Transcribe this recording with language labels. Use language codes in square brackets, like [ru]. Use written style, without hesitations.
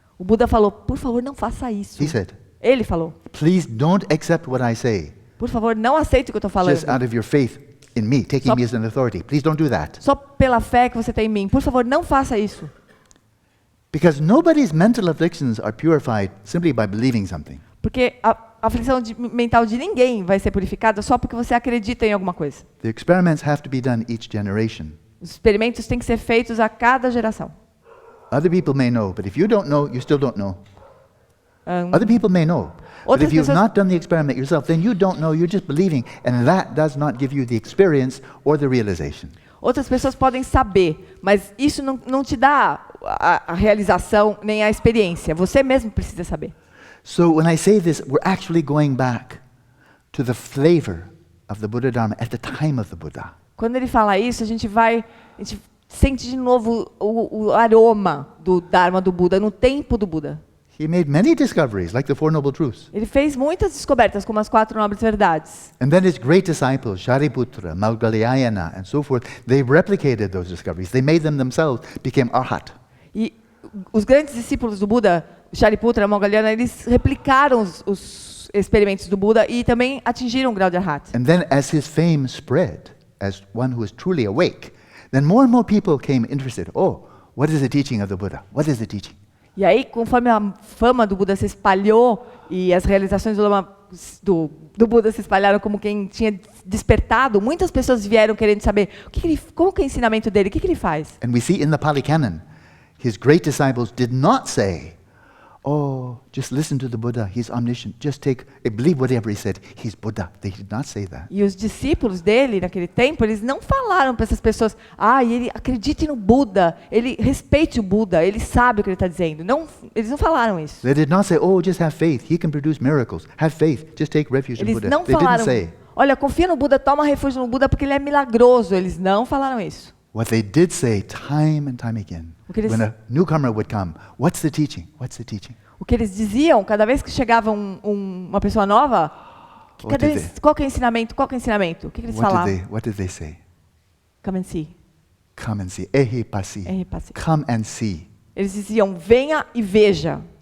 [pt] O Buda falou, por favor, não faça isso. [en] He said, [pt] Ele falou, [en] please don't accept what I say [pt] por favor, não aceite o que eu estou falando. [en] just out of your faith in me, taking me as an authority. Please don't do that. [pt] Só pela fé que você tem em mim. Por favor, não faça isso. [en] Because nobody's mental afflictions are purified simply by believing something. [pt] Porque a aflição mental de ninguém vai ser purificada só porque você acredita em alguma coisa. [en] The experiments have to be done each generation. [pt] Os experimentos têm que ser feitos a cada geração. [en] Other people may know, but if you don't know, you still don't know. Other people may know. But [pt] Outras [en] if you've [pt] pessoas- [en] not done the experiment yourself, then you don't know, you're just believing, and that does not give you the experience or the realization. [pt] Outras pessoas podem saber, mas isso não te dá a realização nem a experiência. Você mesmo precisa saber. [en] So when I say this, we're actually going back to the flavor of the Buddha Dharma at the time of the Buddha. [pt] Quando ele fala isso, a gente sente de novo o aroma do Dharma do Buda, no tempo do Buda. [en] He made many discoveries, like the Four Noble Truths. [pt] Ele fez muitas descobertas, como as 4 nobres verdades. [en] And then his great disciples, Shariputra, Maudgalyayana, and so forth, they replicated those discoveries. They made them themselves, became arhat. [pt] E os grandes discípulos do Buda, Shariputra, Maudgalyayana, eles replicaram os experimentos do Buda e também atingiram o grau de arhat. [en] And then as his fame spread, as one who was truly awake, then more and more people came interested. Oh, what is the teaching of the Buddha? What is the teaching? [pt] E aí, conforme a fama do Buda se espalhou e as realizações do Buda se espalharam como quem tinha despertado, muitas pessoas vieram querendo saber qual que é o ensinamento dele, o que ele faz. [en] And we see in the Pali Canon His great disciples did not say, oh, just listen to the Buddha, he's omniscient. Just believe whatever he said, he's Buddha. They did not say that. [pt] E os discípulos dele, naquele tempo, eles não falaram para essas pessoas, ele acredite no Buda, ele respeite o Buda, ele sabe o que ele está dizendo. Não, eles não falaram isso. [en] They did not say, oh, just have faith, he can produce miracles. Have faith, just take refuge in [pt] Eles [en] Buddha. [pt] não [en] They [pt] falaram, [en] didn't say. [pt] olha, confia no Buda, toma refúgio no Buda porque ele é milagroso. Eles não falaram isso. [en] What they did say time and time again, when a newcomer would come, what's the teaching? What's the teaching? [pt] O que eles diziam, cada vez que chegava uma pessoa nova, qual que é o ensinamento? Qual que é o ensinamento? O que eles falavam? [en] What did they say? Come and see. Come and see. [pi] Ehi passi. Ehi passi. [en] Come and see. [pt] Eles diziam, venha e veja.